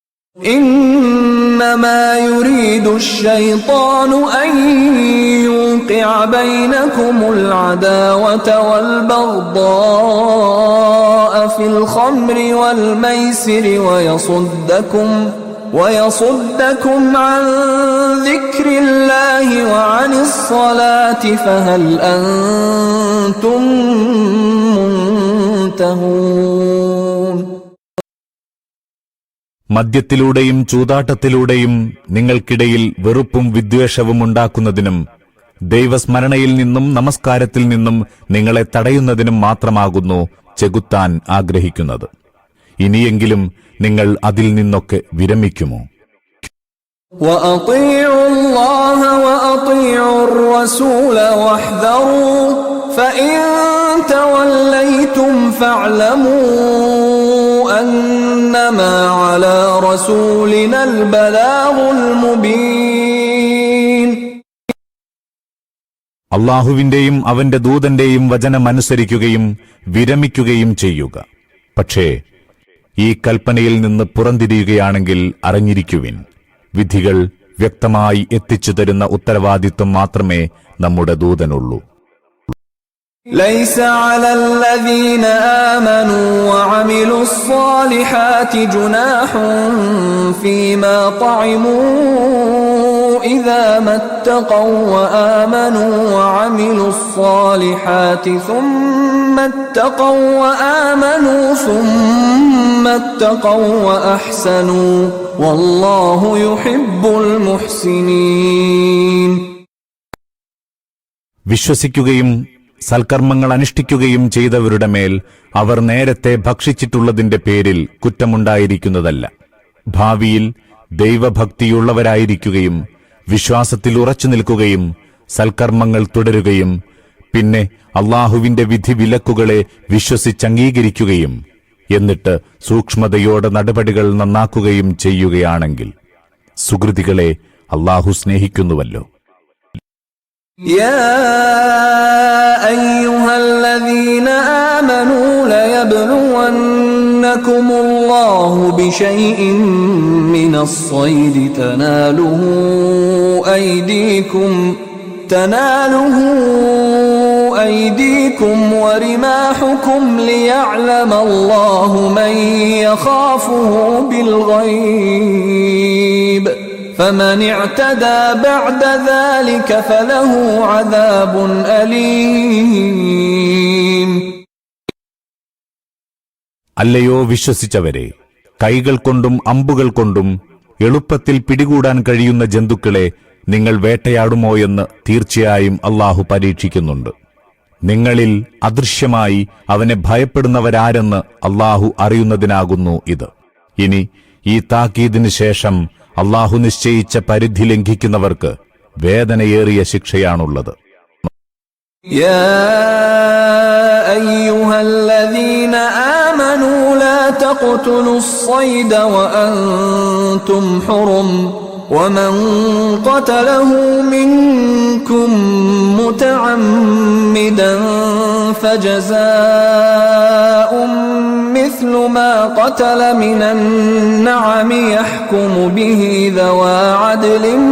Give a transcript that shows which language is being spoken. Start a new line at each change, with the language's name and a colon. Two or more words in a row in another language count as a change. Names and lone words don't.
Arabic: إنما يريد الشيطان أن يوقع بينكم العداوة والبغضاء في الخمر والميسر ويصدكم عن ذكر الله وعن الصلاة فهل أنتم منتهون.
Malayalam: മദ്യത്തിലൂടെയും ചൂതാട്ടത്തിലൂടെയും നിങ്ങൾക്കിടയിൽ വെറുപ്പും വിദ്വേഷവും ഉണ്ടാക്കുന്നതിനും ദൈവസ്മരണയിൽ നിന്നും നമസ്കാരത്തിൽ നിന്നും നിങ്ങളെ തടയുന്നതിനും മാത്രമാകുന്നു ചെകുത്താൻ ആഗ്രഹിക്കുന്നത്. ഇനിയെങ്കിലും നിങ്ങൾ അതിൽ നിന്നൊക്കെ വിരമിക്കുമോ?
Arabic: وأطيعوا الله وأطيعوا الرسول واحذروا فإن توليتم فاعلموا أنما على رسولنا البلاغ المبين.
Malayalam: അല്ലാഹുവിന്റെയും അവന്റെ ദൂതന്റെയും വചനമനുസരിക്കുകയും വിരമിക്കുകയും ചെയ്യുക. പക്ഷേ ഈ കൽപ്പനയിൽ നിന്ന് പുറംതിരിയുകയാണെങ്കിൽ അറിഞ്ഞിരിക്കുവിൻ, വിധികൾ വ്യക്തമായി എത്തിച്ചു തരുന്ന ഉത്തരവാദിത്വം മാത്രമേ നമ്മുടെ ദൂതനുള്ളൂ.
Arabic: ليس على الذين آمنوا وعملوا الصالحات جناح فيما طعموا إذا ما اتقوا وآمنوا وعملوا الصالحات ثم اتقوا وآمنوا ثم اتقوا وأحسنوا والله يحب المحسنين.
Malayalam: വിശ്വസിക്കുകയും സൽക്കർമ്മങ്ങൾ അനുഷ്ഠിക്കുകയും ചെയ്തവരുടെ മേൽ അവർ നേരത്തെ ഭക്ഷിച്ചിട്ടുള്ളതിന്റെ പേരിൽ കുറ്റമുണ്ടായിരിക്കുന്നതല്ല. ഭാവിയിൽ ദൈവഭക്തിയുള്ളവരായിരിക്കുകയും വിശ്വാസത്തിൽ ഉറച്ചു നിൽക്കുകയും സൽക്കർമ്മങ്ങൾ തുടരുകയും പിന്നെ അല്ലാഹുവിന്റെ വിധിവിലക്കുകളെ വിശ്വസിച്ചംഗീകരിക്കുകയും എന്നിട്ട് സൂക്ഷ്മതയോടെ നടപടികൾ നന്നാക്കുകയും ചെയ്യുകയാണെങ്കിൽ സുകൃതികളെ അല്ലാഹു സ്നേഹിക്കുന്നുവല്ലോ.
Arabic: يا أيها الذين آمنوا ليبلونكم الله بشيء من الصيد تناله أيديكم ورماحكم ليعلم الله من يخافه بالغيب فمن اعتدى بعد ذلك فله عذاب أليم.
Malayalam: അല്ലയോ വിശ്വസിച്ചവരെ, കൈകൾ കൊണ്ടും അമ്പുകൾ കൊണ്ടും എളുപ്പത്തിൽ പിടികൂടാൻ കഴിയുന്ന ജന്തുക്കളെ നിങ്ങൾ വേട്ടയാടുമോയെന്ന് തീർച്ചയായും അല്ലാഹു പരീക്ഷിക്കുന്നുണ്ട്. നിങ്ങളിൽ അദൃശ്യമായി അവനെ ഭയപ്പെടുന്നവരാരെന്ന് അല്ലാഹു അറിയുന്നതിനാകുന്നു ഇത്. ഇനി ഈ താക്കീദിന് ശേഷം അല്ലാഹു നിശ്ചയിച്ച പരിധി ലംഘിക്കുന്നവർക്ക് വേദനയേറിയ ശിക്ഷയാണുള്ളത്.
Arabic: يا أيها الذين آمنوا لا تقتلوا الصيد وأنتم حرم ومن قتله منكم متعمدا فجزاء مثل ما قتل من النعم يحكم به ذوى عدل